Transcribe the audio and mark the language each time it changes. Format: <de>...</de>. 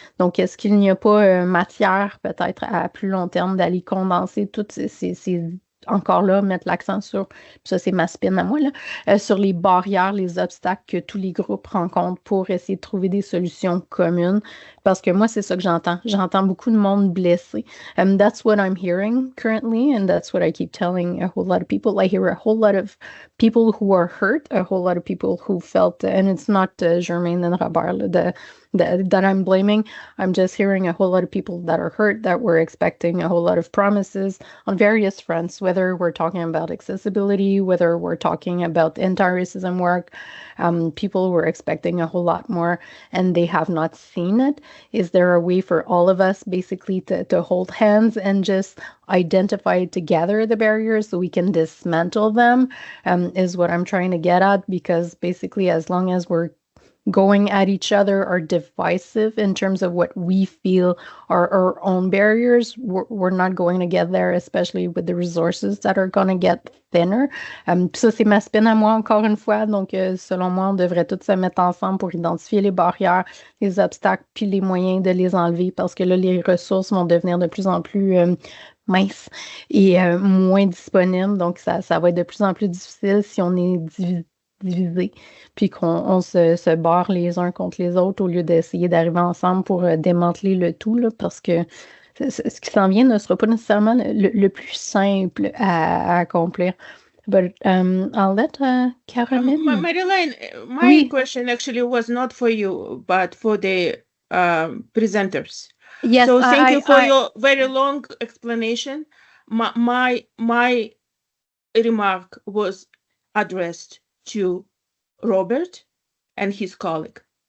<fr>Donc, est-ce qu'il n'y a pas matière, peut-être à plus long terme, d'aller condenser toutes encore là, mettre l'accent sur, ça c'est ma spin à moi, là, sur les barrières, les obstacles que tous les groupes rencontrent pour essayer de trouver des solutions communes. Parce que moi, c'est ça que j'entends. J'entends beaucoup de monde blessé.</fr> <en>That's what I'm hearing currently, and that's what I keep telling a whole lot of people. I hear a whole lot of people who are hurt, a whole lot of people who felt, and it's not Germaine and Robert that I'm blaming. I'm just hearing a whole lot of people that are hurt, that were expecting a whole lot of promises on various fronts, whether we're talking about accessibility, whether we're talking about anti-racism work. People were expecting a whole lot more, and they have not seen it. Is there a way for all of us basically to hold hands and just identify together the barriers so we can dismantle them, is what I'm trying to get at, because basically as long as we're going at each other are divisive in terms of what we feel are our own barriers, we're not going to get there, especially with the resources that are going to get thinner.</en> <fr>Ça, c'est ma spin à moi, encore une fois. Donc, selon moi, on devrait tous se mettre ensemble pour identifier les barrières, les obstacles, puis les moyens de les enlever, parce que là, les ressources vont devenir de plus en plus minces et moins disponibles. Donc, ça va être de plus en plus difficile si on est divisé, puis qu'on se barre les uns contre les autres au lieu d'essayer d'arriver ensemble pour démanteler le tout, là, parce que ce qui s'en vient ne sera pas nécessairement le plus simple à accomplir.</fr> <en>But I'll let Caroline. Marilyn, my</en> <fr>Oui.</fr> <en>question actually was not for you, but for the presenters. Yes, So thank you for your very long explanation. My remark was addressed to Robert and his colleague.</en>